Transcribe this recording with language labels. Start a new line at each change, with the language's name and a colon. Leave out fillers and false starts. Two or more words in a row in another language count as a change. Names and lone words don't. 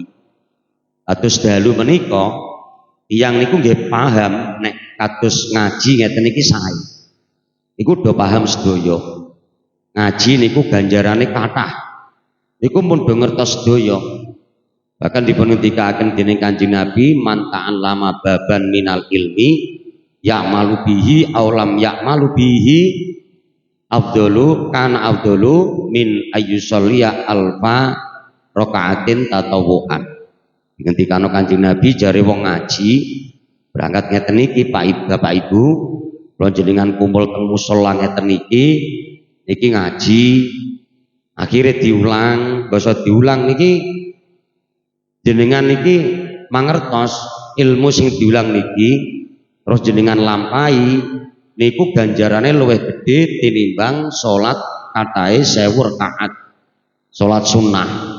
Javanese: Kados dalu menika tiyang niku nggih paham nek kados ngaji ngeten iki sae. Iku do paham sedaya. Ngaji niku ganjarane kathah. Niku pun do ngertos sedaya. Bahkan dipun ngendikaken dening Kanjeng Nabi,
Arabic: من تعلم بابا من العلم يعمل به أو لم يعمل به أفضل كان أفضل من أن يصلي ألف ركعة تطوعا.
Javanese: Ngendikane Kanjeng Nabi jare wong ngaji berangkat ngeten iki Bapak Ibu, kula jenengan kumpul teng musala ngeten iki ngaji akhirnya diulang, basa diulang niki jenengan niki mangertos ilmu sing diulang niki terus jenengan lampahi niku ganjarane luwih gede tinimbang salat katahe 1000 rakaat salat sunnah.